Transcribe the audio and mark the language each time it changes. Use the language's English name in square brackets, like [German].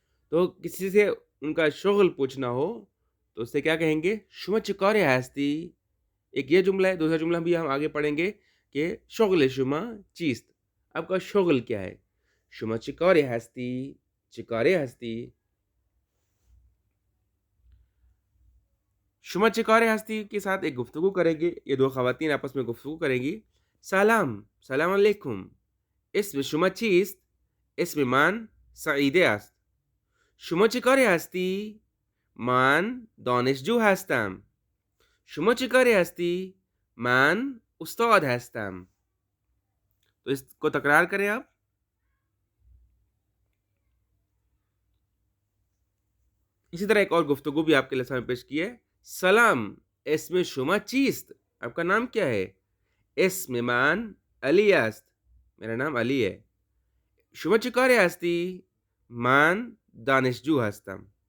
[Urdu] تو کسی سے ان کا شغل پوچھنا ہو تو اس سے کیا کہیں گے؟ [Persian] شما چکارے ہستی۔ [Urdu] ایک یہ جملہ ہے، دوسرا جملہ بھی ہم آگے پڑھیں گے کہ [Persian] شغل شما چیست، [Urdu] آپ کا شغل کیا ہے؟ شما چکارے ہستی، چکارے ہستی۔ شما چکارے ہستی کے ساتھ ایک گفتگو کریں گے، یہ 2 خواتین آپس میں گفتگو کریں گی۔ سلام، سلام علیکم. [Persian] اسم شما چیست؟ اسم من سعیده است. شما چه کاری هستی؟ من دانشجو هستم. شما چه کاری هستی؟ من استاد هستم. [Urdu] تو اس کو تکرار کریں آپ۔ اسی طرح ایک اور گفتگو بھی آپ کے لیے سامنے پیش کی ہے۔ [Persian] سلام، اسم شما چیست؟ [Urdu] آپ کا نام کیا ہے؟ [Persian] اسم من علی است، [Urdu] میرا نام علی ہے۔ [Persian] شما چه کاری هستی؟ من دانشجو هستم۔